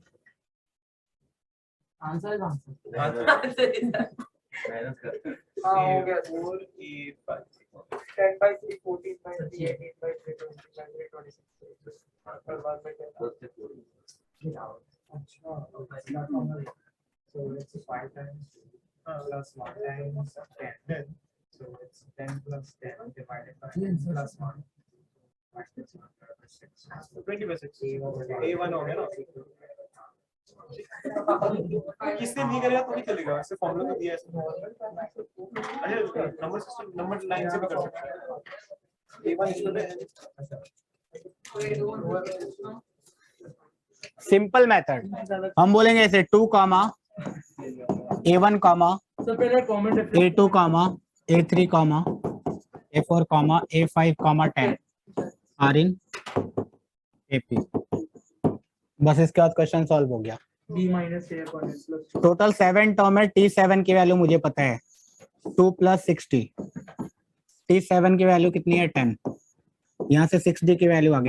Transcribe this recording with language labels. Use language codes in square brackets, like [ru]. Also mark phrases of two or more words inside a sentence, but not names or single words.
[hi] आंसर कौन सा? मेहनत करते हैं। हाँ हो गया 4 A5 10/3 14/3 18/3 20/3 26 और बाद में क्या? [en] अच्छा so it's 5 times plus 1 times 10 so it's 10 plus 10 divided by 10 plus 1 [hi] 20/6 A1 हो गया ना। किसने नहीं करेगा तो भी चलेगा, वैसे फॉर्मूला तो दिया है। अच्छा [en] number system number line [hi] से भी कर सकते हैं। A1 [en] simple method [hi] हम बोलेंगे ऐसे 2 कामा A1 कामा A2 कामा A3 कामा A4 कामा A5 कामा 10 [en] are in [hi] AP। बस इसके बाद [en] question solve [hi] हो गया। [en] total 7 term [hi] है। T7 की वैल्यू मुझे पता है 2 + 60। T7 की वैल्यू कितनी है 10। यहाँ से 6D की वैल्यू आ गई।